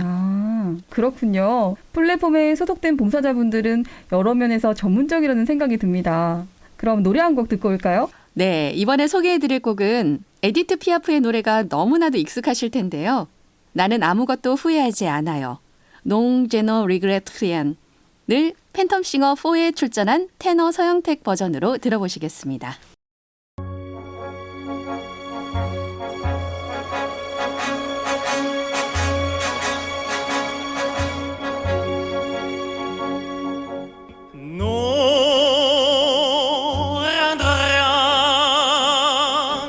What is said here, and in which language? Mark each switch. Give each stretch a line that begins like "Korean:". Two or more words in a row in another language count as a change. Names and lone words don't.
Korean: 아, 그렇군요. 플랫폼에 소속된 봉사자분들은 여러 면에서 전문적이라는 생각이 듭니다. 그럼 노래 한 곡 듣고 올까요? 네, 이번에 소개해드릴 곡은 에디트 피아프의 노래가 너무나도 익숙하실 텐데요. 나는 아무것도 후회하지 않아요.
French: Non je ne regrette rien.
Korean: 늘 팬텀싱어 4에 출전한 테너 서영택 버전으로 들어보시겠습니다.
French: Non, rien de rien.